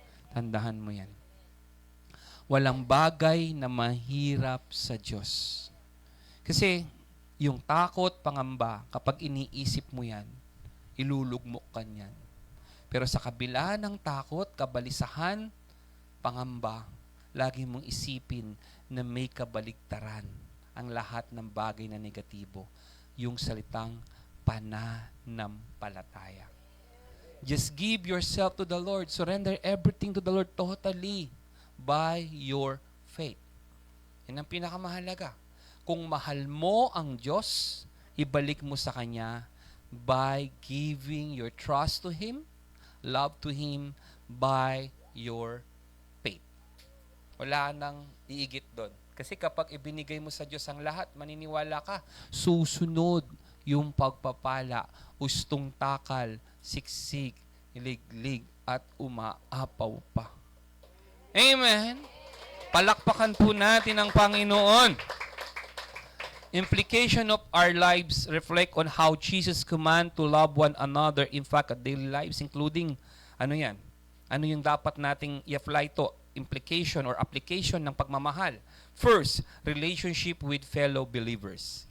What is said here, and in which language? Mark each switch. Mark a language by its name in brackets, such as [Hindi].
[Filipino] Tandahan mo yan. Walang bagay na mahirap sa Diyos. Kasi yung takot, pangamba, kapag iniisip mo yan, ilulugmok ka niyan. Pero sa kabila ng takot, kabalisahan, pangamba, lagi mong isipin na may kabaligtaran ang lahat ng bagay na negatibo. Yung salitang pananampalataya. [English] Just give yourself to the Lord. Surrender everything to the Lord totally by your faith. [Filipino] Yan ang pinakamahalaga. Kung mahal mo ang Diyos, ibalik mo sa Kanya [English] by giving your trust to Him, love to Him, by your faith. [Filipino] Wala nang iigit doon. Kasi kapag ibinigay mo sa Diyos ang lahat, maniniwala ka, susunod yung pagpapala, ustong takal, siksik, liglig, at umaapaw pa. Amen! Palakpakan po natin ang Panginoon. [English] Implication of our lives reflect on how Jesus command to love one another. In fact, at daily lives, including, [Filipino] ano yan? Ano yung dapat nating [English] i-apply to? Implication or application ng pagmamahal. First, relationship with fellow believers.